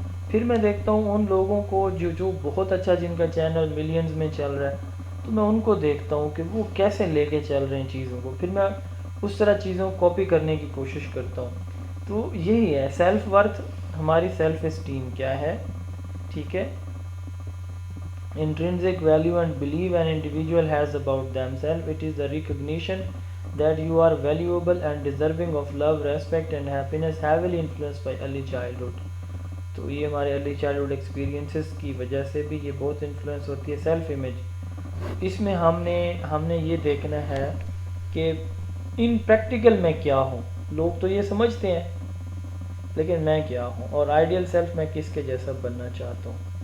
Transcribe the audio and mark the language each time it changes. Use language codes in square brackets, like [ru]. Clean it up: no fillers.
[ur] پھر میں دیکھتا ہوں ان لوگوں کو جو بہت اچھا، جن کا چینل ملینز میں چل رہا ہے، تو میں ان کو دیکھتا ہوں کہ وہ کیسے لے کے چل رہے ہیں چیزوں کو، پھر میں اس طرح چیزوں کو کاپی کرنے کی کوشش کرتا ہوں. تو یہی ہے سیلف ورتھ، ہماری سیلف اسٹیم کیا ہے. [en] ٹھیک ہے، intrinsic value and belief an individual has about themselves. It is the recognition that you are valuable and deserving of love, respect and happiness, heavily influenced by early childhood. [ur] تو یہ ہمارے early childhood experiences کی وجہ سے بھی یہ بہت influence ہوتی ہے سیلف امیج. اس میں ہم نے یہ دیکھنا ہے کہ ان پریکٹیکل میں کیا ہوں. لوگ تو یہ سمجھتے ہیں لیکن میں کیا ہوں، اور آئیڈیل سیلف میں کس کے جیسا بننا چاہتا ہوں.